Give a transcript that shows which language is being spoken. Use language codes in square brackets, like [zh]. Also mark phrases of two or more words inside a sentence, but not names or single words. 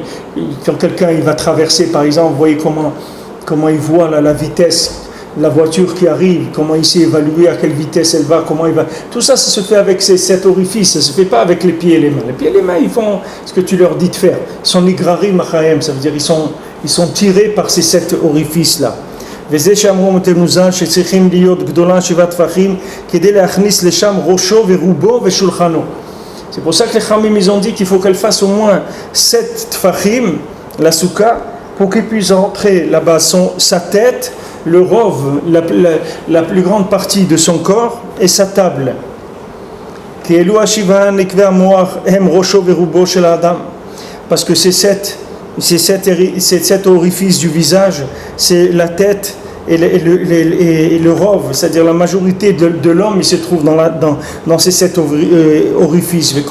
[fr] Quand quelqu'un il va traverser, par exemple, vous voyez comment il voit la vitesse. La voiture qui arrive, comment il sait évaluer à quelle vitesse elle va, comment il va. Tout ça, ça se fait avec ces 7 orifices, ça ne se fait pas avec les pieds et les mains. Les pieds et les mains, ils font ce que tu leur dis de faire. Ils sont [he] נגררים מהם, [fr] ça veut dire ils sont tirés par ces 7 orifices-là. [he] וזה שאמרו מתנוזן שצריכים להיות גדולה 7 טפחים כדי להכניס לשם ראשו ורובו ושולחנו. [fr] C'est pour ça que les Khamim ils ont dit qu'il faut qu'elle fasse au moins 7 tfachim, la souka, pour qu'il puisse rentrer là-bas sa tête, le rov, la plus grande partie de son corps et sa table. Parce que ces sept orifices du visage, c'est la tête et le rov, c'est-à-dire la majorité de l'homme, il se trouve dans ces 7 orifices.